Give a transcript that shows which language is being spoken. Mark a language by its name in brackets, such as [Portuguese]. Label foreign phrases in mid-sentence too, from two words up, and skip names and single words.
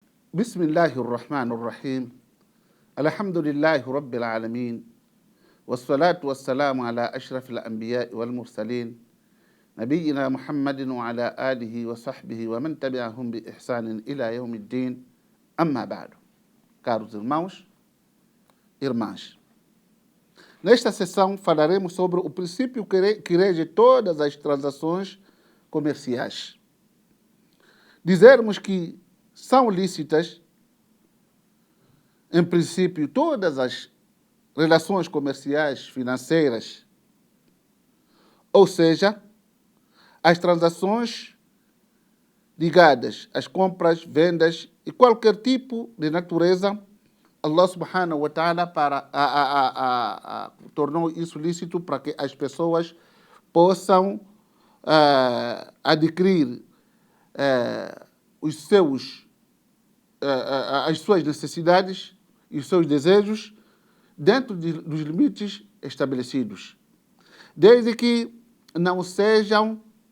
[Arabic] بسم الله الرحمن الرحيم الحمد لله رب العالمين والصلاة والسلام على أشرف الأنبياء والمرسلين نبينا محمد وعلى آله وصحبه ومن تبعهم بإحسان إلى يوم الدين أما بعد. [Portuguese] Caros irmãos e irmãs, nesta sessão falaremos sobre o princípio que rege todas as transações comerciais. Dizermos que são lícitas, em princípio, todas as relações comerciais, financeiras, ou seja, as transações ligadas às compras, vendas e qualquer tipo de natureza, [Arabic] الله سبحانه وتعالى [Portuguese] tornou isso lícito para que as pessoas possam adquirir as suas necessidades e os seus desejos dentro dos limites estabelecidos, desde que não sejam